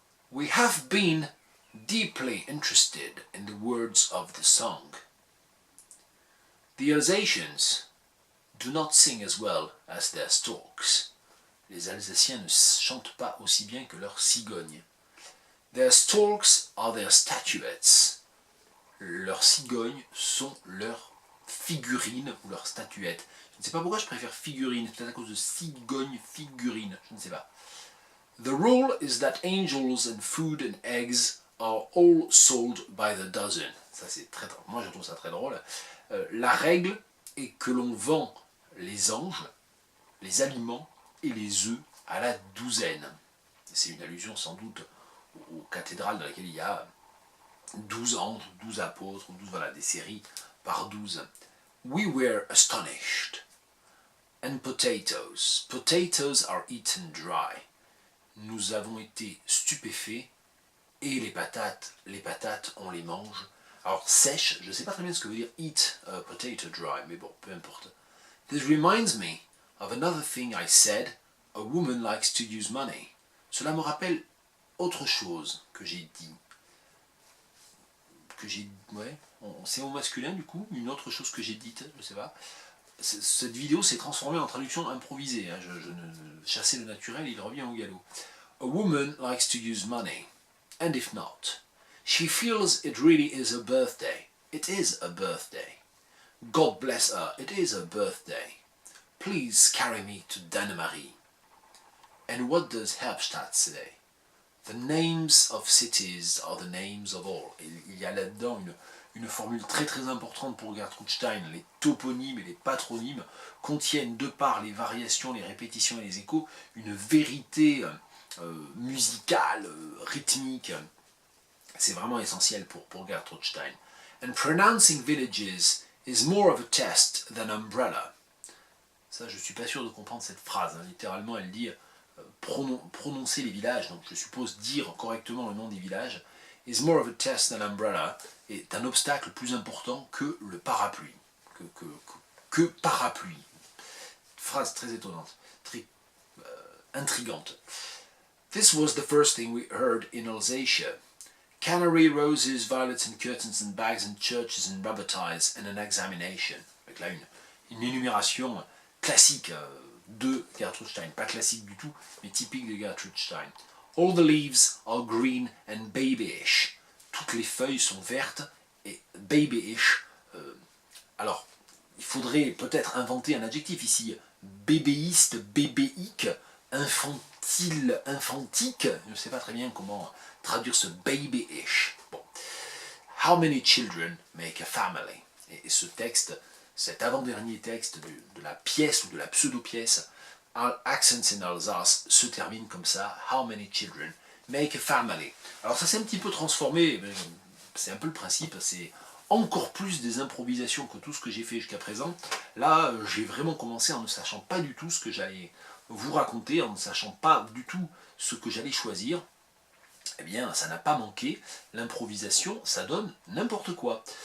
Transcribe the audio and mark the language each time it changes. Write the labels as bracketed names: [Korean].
[English] We have been deeply interested in the words of the song. The Alsatians do not sing as well as their storks. [French] Les Alsaciens ne chantent pas aussi bien que leurs cigognes. [English] Their storks are their statuettes. [French] Leurs cigognes sont leurs figurines ou leurs statuettes. Je ne sais pas pourquoi je préfère figurine, peut-être à cause de cigogne, figurine, je ne sais pas. [English] The rule is that angels and food and eggs are all sold by the dozen. [French] Ça c'est très, moi je trouve ça très drôle. La règle est que l'on vend les anges, les aliments et les œufs à la douzaine. C'est une allusion sans doute aux cathédrales dans lesquelles il y a 12 anges, 12 apôtres, 12, voilà, des séries par 12. [English] We were astonished. and potatoes. Potatoes are eaten dry. [French] Nous avons été stupéfaits et les patates, on les mange. Alors sèche, je ne sais pas très bien ce que veut dire [English] eat a potato dry, [French] mais bon, peu importe. [English] This reminds me of another thing I said, a woman likes to use money. [French] Cela me rappelle autre chose que j'ai dit. Ouais, c'est au masculin du coup, une autre chose que j'ai dite, je sais pas. Cette vidéo s'est transformée en traduction improvisée. Hein. Je ne chassais le naturel, il revient au galop. [English] A woman likes to use money, and if not, she feels it really is her birthday. It is a birthday. God bless her, it is her birthday. Please carry me to Danemarie. And what does Herbstadt say? The names of cities are the names of all. [French] Et il y a là-dedans une formule très très importante pour Gertrude Stein. Les toponymes et les patronymes contiennent, de par les variations, les répétitions et les échos, une vérité musicale, rythmique. C'est vraiment essentiel pour Gertrude Stein. [English] And pronouncing villages is more of a test than umbrella. [French] Ça, je ne suis pas sûr de comprendre cette phrase. Hein. Littéralement, elle dit prononcer les villages, donc je suppose dire correctement le nom des villages, [English] is more of a test than umbrella, [French] est un obstacle plus important que le parapluie. Que parapluie. Phrase très étonnante, très intrigante. [English] This was the first thing we heard in Alsatia. Canary, roses, violets and curtains and bags and churches and rubber ties and an examination. [French] Avec là une énumération classique de Gertrude Stein. Pas classique du tout, mais typique de Gertrude Stein. [English] All the leaves are green and babyish. [French] Toutes les feuilles sont vertes et babyish. Alors, il faudrait peut-être inventer un adjectif ici. Bébéiste, bébéique, infantile, infantique. Je ne sais pas très bien comment traduire ce babyish. Bon. [English] How many children make a family? [French] Et ce texte, cet avant-dernier texte de la pièce ou de la pseudo-pièce, Accents in Alsace, se termine comme ça. [English] How many children make a family? [French] Alors ça s'est un petit peu transformé, c'est un peu le principe, c'est encore plus des improvisations que tout ce que j'ai fait jusqu'à présent. Là, j'ai vraiment commencé en ne sachant pas du tout ce que j'allais vous raconter, en ne sachant pas du tout ce que j'allais choisir. Eh bien, ça n'a pas manqué. L'improvisation, ça donne n'importe quoi.